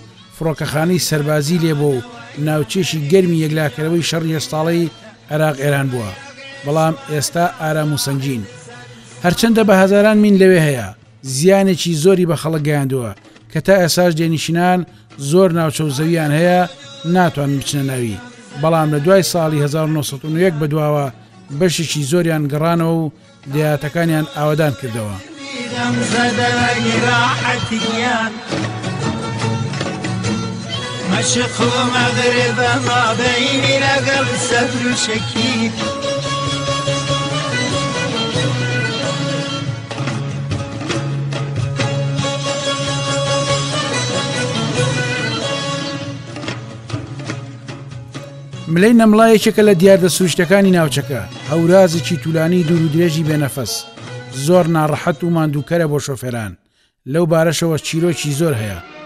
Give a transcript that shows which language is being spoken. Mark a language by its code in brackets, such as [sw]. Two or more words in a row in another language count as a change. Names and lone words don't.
[ckb] فڕۆکەخانەی سەربازی لێبوو و ناوچێشی گەرمی یەکلاکەرەوەی شەڕی هێستاڵی عێراق ئێران بووە بەڵام ئێستا ئارام و سەنگین هەرچەندە بە هەزاران مین لەوێ هەیە زیانێکی زۆری بە خەڵک گەیاندووە کە تا ئێساش دێنیشینان زۆر ناوچە و زەویان هەیە ناتوان بچنە ناوی بەڵام لە دوای ساڵی 1991 بەدواوە بەشێکی زۆریان گەڕانەوە و دیاتەکانیان ئاوادان کردەوە [ar] مشرق ومغرب ما بيني لقل صدر شكيك [ckb] ملەی نەمڵایەکێکە لە دیاردە سروشتەکانی ناوچەکە هەورازێکی توولانی دوور و درێژی بێنەفەس زۆر ناڕەحەت و ماندووکەرە بۆ شۆفێران لەو بارەشەوە چیرۆکی زۆر هەیە